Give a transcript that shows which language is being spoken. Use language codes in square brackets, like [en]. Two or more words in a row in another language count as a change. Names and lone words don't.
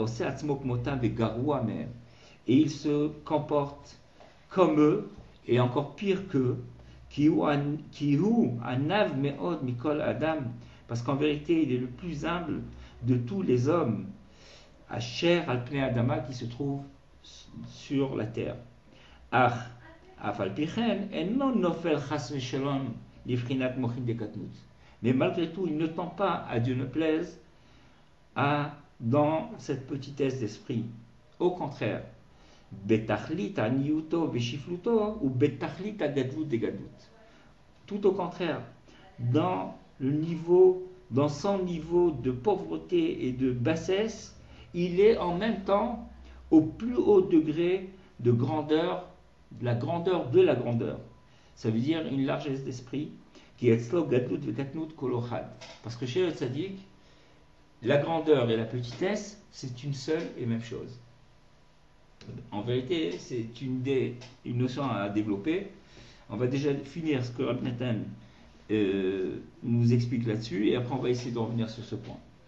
[fr] et il se comporte comme eux, et encore pire qu'eux, parce qu'en vérité, il est le plus humble de tous les hommes, [he] אשר על פני האדמה, [fr] qui se trouve sur la terre. Mais malgré tout, il ne tend pas, à Dieu ne plaise, dans cette petitesse d'esprit. Au contraire, [he] בתכלית עניותו ושפלותו ou בתכלית הגדלות דגדלות. [fr] Tout au contraire, dans son niveau de pauvreté et de bassesse, il est en même temps au plus haut degré de grandeur, la grandeur de la grandeur. Ça veut dire une largesse d'esprit qui est [he] אצלו גדלות וקטנות כולו אחד. [fr] Parce que chez le tzaddik, la grandeur et la petitesse, c'est une seule et même chose. En vérité, c'est une notion à développer. On va déjà finir ce que Rabbi Nathan nous explique là-dessus, et après on va essayer de revenir sur ce point.